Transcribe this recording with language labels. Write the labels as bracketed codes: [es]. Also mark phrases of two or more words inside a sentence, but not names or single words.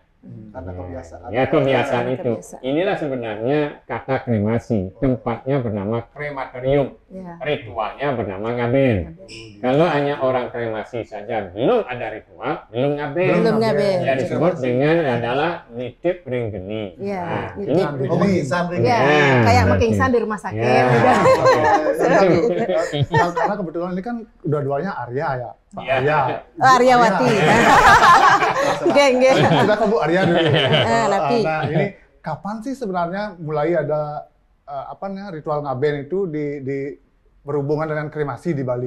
[id] Karena kebiasaan. Ya, kebiasaan Ya, itu. kebiasaan. Inilah sebenarnya kata kremasi. Tempatnya bernama krematorium. Ya. Ritualnya bernama ngaben. Kalau hanya orang kremasi saja belum ada ritual, belum ngaben. Belum ngaben. Ya, disebut dengan adalah [ban] nitip ring geni. [id] Ya, Nah, nitip ini ring Oh, pingsan ring. Ya, Ya, kayak berarti. pingsan di rumah sakit. Ya. Udah. Karena kebetulan ini kan dua-duanya Arya ya, Pak Ya. Arya. Oh, Aryawati. Geng. Kita ke Bu Arya dulu. Napi. Nah, ini kapan sih sebenarnya mulai ada apa namanya ritual ngaben itu di berhubungan dengan kremasi di Bali?